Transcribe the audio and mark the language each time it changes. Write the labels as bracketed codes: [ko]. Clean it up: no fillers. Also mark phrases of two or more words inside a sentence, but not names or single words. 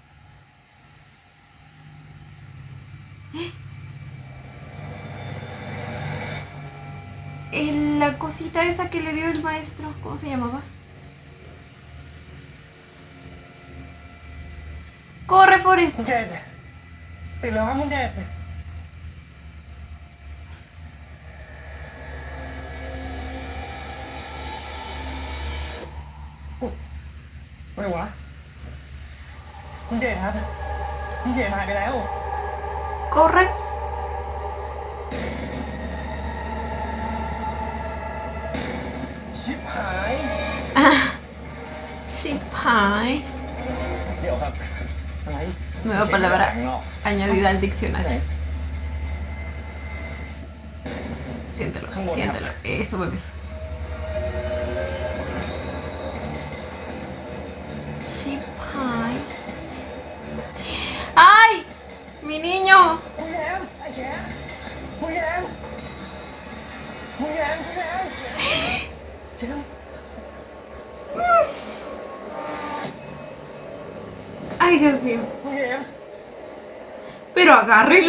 [es] La cosita esa que le dio el maestro, ¿cómo se llamaba? ¡Corre, Forrest! [th] คุณเจนติดแล้วครับคุณเจนไม่วะคุณเจนครับคุณเจนหายไปแล้ว [es] ¡Corre! [th] ชิบหาย ชิบหาย เดี๋ยวครับอะไร [es] Nueva palabra añadida al diccionario. Siéntelo, siéntelo. Eso, bebé. [en] Sheep pie. [es] ¡Ay! ¡Mi niño! [th] คุณแยมไอ้แกคุณแยมคุณแยมคุณแยมแยม [es] ¡Ay, Dios mío! [th] คุณแยม [es] Pero agárrenlo.